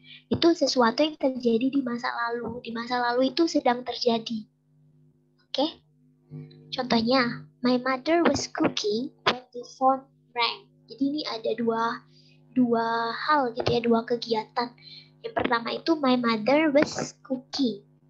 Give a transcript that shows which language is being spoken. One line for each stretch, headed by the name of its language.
Indonesian: Itu sesuatu yang terjadi di masa lalu. Di masa lalu itu sedang terjadi. Oke?
English: Contohnya, my mother was cooking when the phone rang.
Indonesian: Jadi ini ada dua hal gitu ya, dua kegiatan.
English: Yang pertama itu my mother was cooking.